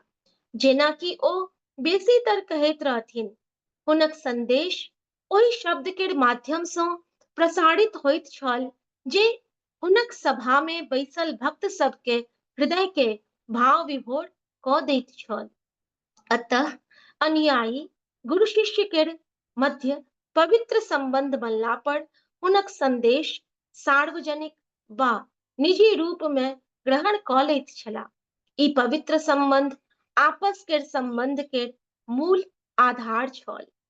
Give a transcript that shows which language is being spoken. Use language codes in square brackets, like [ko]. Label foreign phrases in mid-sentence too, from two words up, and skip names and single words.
[mai] जेना कि ओ बेसीतर कहैत रहथिन, हुनक संदेश ओहि शब्द के माध्यम सँ प्रसारित होइत छल जे हुनक सभा में बैसल भक्त सबके हृदय के भाव विभोर क दैत छल। अतः अनुयायी गुरु शिष्य के मध्य पवित्र संबंध बनला पर हुनक संदेश सार्वजनिक वा निजी रूप में ग्रहण क लैत छला। ई पवित्र संबंध आपस के संबंध के मूल आधार छल।